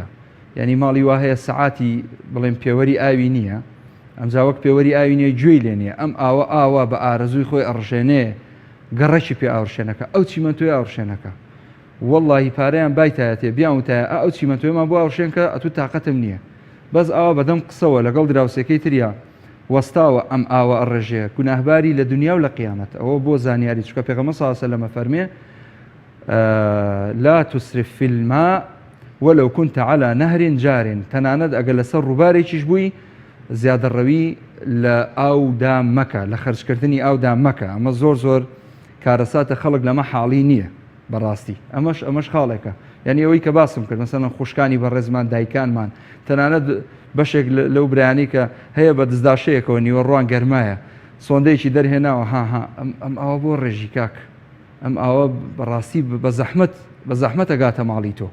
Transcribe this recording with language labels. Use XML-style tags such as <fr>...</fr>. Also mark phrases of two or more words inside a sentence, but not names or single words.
<ckb>یعنی ماڵی وا هەیە سەعاتی بڵێن پێوەری ئاوی نییە، ئەمجا وەک پێوەری ئاوی نیە گوێی لێ نییە، ئەم ئاوە بە ئارەزووی خۆی ئەڕژێنێ گەڕەکی پێ ئاوڕشێنەکە، ئەو چیمەنتۆی ئاوڕشێنەکە. وەڵڵاهی پارەیان بایتایەتێ بیاوتایە ئەو چیمەنتۆیمان بۆ ئاوڕشێنکە ئەتوو تااقەتم نییە. بەس ئاوە بەدەم قسەوە لەگەڵ دراوسەکەی تریا وەستاوە ئەم ئاوە ئەڕێژەیە گوناهباری لە دنیا و لە قیامەت. ئەوە بۆ زانیاری، چکە پێغەمبەر</ckb> <ar>صلی الله علیه و سلم فەرمێ لا تسرف في الماء ولو كنت على نهر جار.</ar> <ckb>تەنانەت ئەگەر لەسەر ڕووبارێکیش بووی زیادەڕەوی لە ئاودا مەکە، لە خەرجکردنی ئاودا مەکە. ئەمە زۆر کارەساتە خەڵک لەمە حاڵی نییە بەڕاستی. ئەمەش خاڵێکە. یعنی ئەوەی کە باسم کرد مەسەڵەن خوشکانی بەڕێزمان دایکانمان، تەنانەت بەشێک لەو برایانی کە هەیە بە دزداشەیەکەوە نیوەڕوان گەرمایە سۆندەیەکی دەرهێناوە ئەم ئاوە بۆ ڕێژی کاک، ئەم ئاوە بەڕاستی بە زەحمەت ئەگاتە ماڵی تۆ.</ckb>